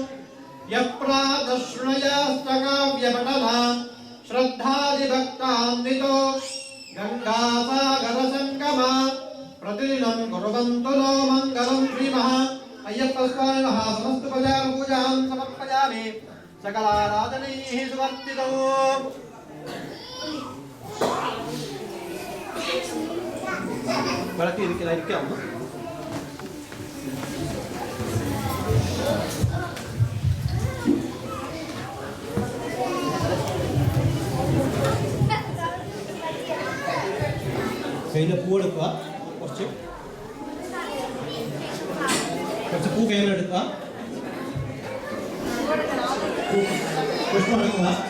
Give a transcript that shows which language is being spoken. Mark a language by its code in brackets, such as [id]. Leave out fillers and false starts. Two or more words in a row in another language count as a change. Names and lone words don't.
[sa] यप्रातशृणयास्तकाव्यपठना श्रद्धादिभक्तान्वितो गङ्गासागरसङ्गमा प्रतिदिनं कुर्वन्तु नो मङ्गलं श्रीमः अय्यप्पस्वामिनः समस्तपदापूजां समर्पयामि सकलाराधनैः सुवर्तितौ വിളക്കിയിരിക്കലായിരിക്കാവുന്നു. [ml] കയ്യിൽ പൂവെടുക്കുക, കുറച്ച് പൂ കയ്യിലെടുക്കുക, പുഷ്പം എടുക്കുക.